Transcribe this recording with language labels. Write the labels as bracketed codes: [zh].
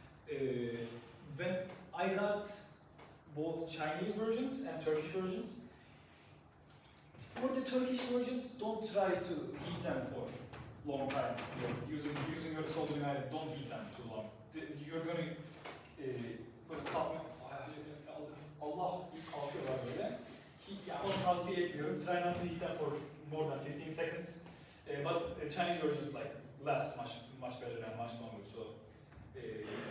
[en] When I got both Chinese versions and Turkish versions, for the Turkish versions, don't try to heat them for long time. Using your soldering iron, don't heat them too long. You're going to [tr] böyle kalkmak, Allah ilk kalkıyorlar böyle. Yani onu tavsiye etmiyorum. [en] Try not to heat them for more than 15 seconds. But Chinese versions like last much better and much longer. So